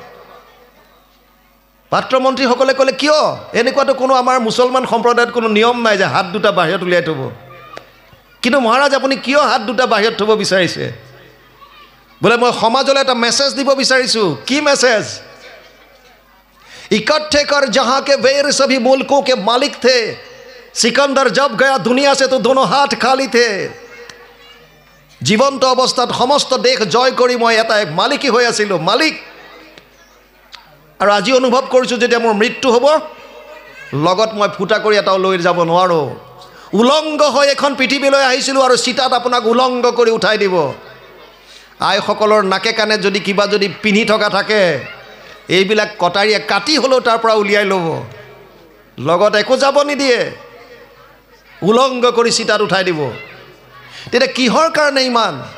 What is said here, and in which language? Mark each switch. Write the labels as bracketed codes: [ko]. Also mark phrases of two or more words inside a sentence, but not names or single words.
[as] পাত্ৰমন্ত্ৰীসকলে ক'লে কিয় এনেকুৱাতো কোনো আমাৰ মুছলমান সম্প্ৰদায়ত কোনো নিয়ম নাই যে হাত দুটা বাহিৰত উলিয়াই থ'ব কিন্তু মহাৰাজ আপুনি কিয় হাত দুটা বাহিৰত থ'ব বিচাৰিছে বোলে মই সমাজলৈ এটা মেছেজ দিব বিচাৰিছোঁ কি মেছেজ [hi] इकट्ठे कर जहाँ के वेर सभी मुल्कों के मालिक थे सिकंदर जब गया दुनिया से तो दोनों हाथ खाली थे [as] জীৱন্ত অৱস্থাত সমস্ত দেশ জয় কৰি মই এটা এক মালিকী হৈ আছিলোঁ মালিক আৰু আজি অনুভৱ কৰিছোঁ যেতিয়া মোৰ মৃত্যু হ'ব লগত মই ফুটা কৰি এটাও লৈ যাব নোৱাৰোঁ উলংগ হৈ এখন পৃথিৱীলৈ আহিছিলোঁ আৰু চিতাত আপোনাক উলংগ কৰি উঠাই দিব আইসকলৰ নাকে কাণে যদি কিবা যদি পিন্ধি থকা থাকে এইবিলাক কটাৰীয়ে কাটি হ'লেও তাৰ পৰা উলিয়াই ল'ব লগত একো যাব নিদিয়ে উলংগ কৰি চিতাত উঠাই দিব তেতিয়া কিহৰ কাৰণে ইমান